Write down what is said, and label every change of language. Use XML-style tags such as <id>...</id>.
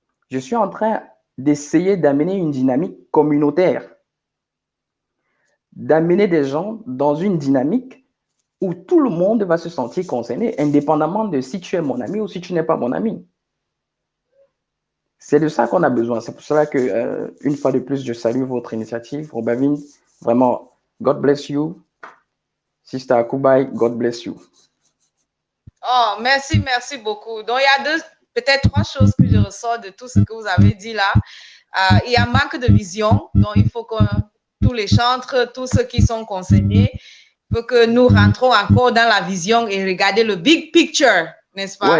<fr>Je suis en train d'essayer d'amener une dynamique communautaire, d'amener des gens dans une dynamique où tout le monde va se sentir concerné, indépendamment de si tu es mon ami ou si tu n'es pas mon ami. C'est de ça qu'on a besoin. C'est pour cela que, une fois de plus, je salue votre initiative.</fr> <en>Robavine,</en> <fr>vraiment,</fr> <en>God bless you. Sister Akubai, God bless you.</en> <fr>Oh, merci beaucoup. Donc, il y a peut-être 3 choses que je ressors de tout ce que vous avez dit là. Il y a un manque de vision. Donc, il faut que tous les chantres, tous ceux qui sont concernés, il faut que nous rentrons encore dans la vision et regarder le</fr> <en>big picture,</en> <fr>n'est-ce pas?</fr>